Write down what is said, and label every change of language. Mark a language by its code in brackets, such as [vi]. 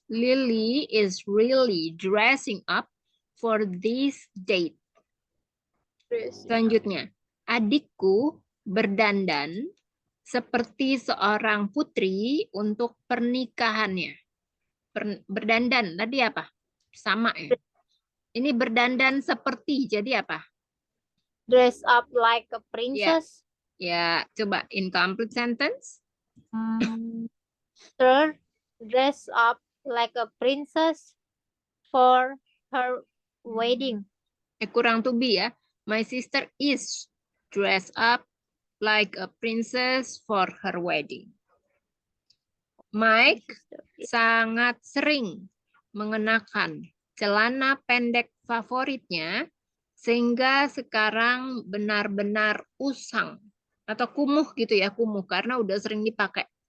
[en] Lily is really dressing up for this date. [id] Selanjutnya, adikku berdandan seperti seorang putri untuk pernikahannya. Berdandan tadi apa? Sama ya. Ini berdandan seperti jadi apa? [en] Dress up like a princess. [id] Ya, coba [en] incomplete sentence. Sister dress up like a princess for her wedding. [id] Kurang to be ya. [en] My sister is dressed up like a princess for her wedding. [id] Mike sangat sering mengenakan celana pendek favoritnya sehingga sekarang benar-benar usang atau kumuh gitu ya, kumuh karena udah sering dipakai.